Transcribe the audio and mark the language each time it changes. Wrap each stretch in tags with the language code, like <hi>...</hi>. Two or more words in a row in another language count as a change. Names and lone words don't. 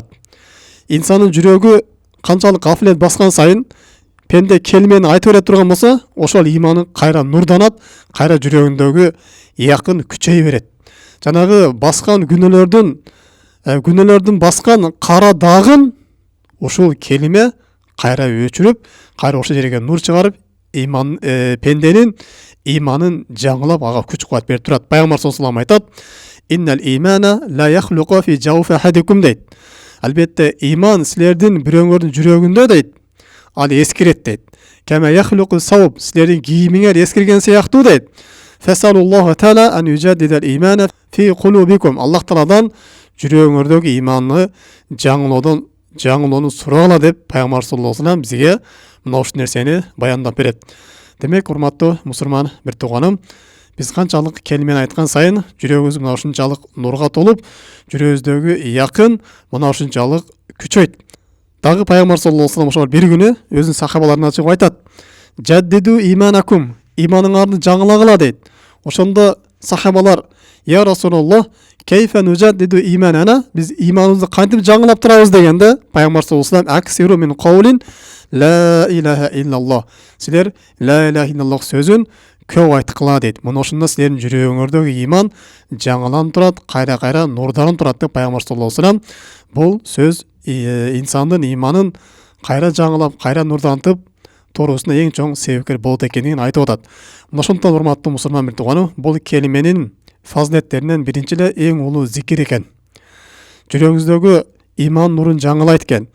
<ky>Инсандын жүрөгү канчалык гафлет баскан сайын пенде келимени айтып бере турган болсо, ошол ыйманы кайра нурданат, кайра жүрөгүндөгү якын күчөй берет. Жанагы баскан күнөөлөрдүн баскан кара дагын ушул келиме кайра өчүрүп, кайра ошол жерге нур чыгарып, пенденин иманын жаңылап ага күч кубат берип турат. Пайгамбар</ky> <ar>صلى الله عليه وسلم</ar> <ky>айтат:</ky> <ar>"إن الإيمان ليخلق في جوف أحدكم"</ar> <ky>дейт. Албетте иман силердин бирөөңөрдүн жүрөгүндө дейт. Ал эскирет дейт.</ky> <ar>كما يخلق الثوب,</ar> <ky>силердин кийимиңер эскирген сыяктуу дейт.</ky> <ar>فاسألوا الله تعالى أن يجدد الإيمان في قلوبكم.</ar> <ky>Аллах Тааладан жүрөгүңөрдөгү иманны жаңылоону сурагыла деп Пайгамбар</ky> <ar>صلى الله عليه وسلم</ar> <ky>бизге мына ушул нерсени баяндап берет. Демек, урматтуу мусулман бир тууганым, биз канчалык келмени айткан сайын жүрөгүбүз мына ушунчалык нурга толуп, жүрөгүбүздөгү якын мына ушунчалык күчөйт. Дагы Пайгамбар</ky> <ar>صلى الله عليه وسلم</ar> <ky>ошол бир күнү өзүнүн сахабаларына чыгып айтат:</ky> <ar>"جددوا إيمانكم",</ar> <ky>иманыңарды жаңылагыла дейт. Ошондо сахабалар:</ky> <ar>"يا رسول الله كيف نجدد إيماننا",</ar> <ky>биз иманыбызды кантип жаңылап турабыз дегенде, Пайгамбар</ky> <ar>صلى الله عليه وسلم: "أكثروا من قول لا إله إلا الله",</ar> <ky>силер</ky> <ar>لا إله إلا الله</ar> <ky>сөзүн көп айткыла дейт. Мына ошондо силердин жүрөгүңөрдөгү иман жаңыланып турат, кайра нурданып турат деп Пайгамбар</ky> <ar>صلى الله عليه وسلم</ar> <ky>бул сөз инсандын иманын кайра жаңылап, кайра нурдантып туруусуна эң чоң себепкер болот экенин айтып атат. Мына ошондон урматтуу мусулман бир тууганым, бул келименин фазилеттеринен биринчи эле эң улуу зикир экен. Жүрөгүңүздөгү иман нурун жаңылайт экен.</ky>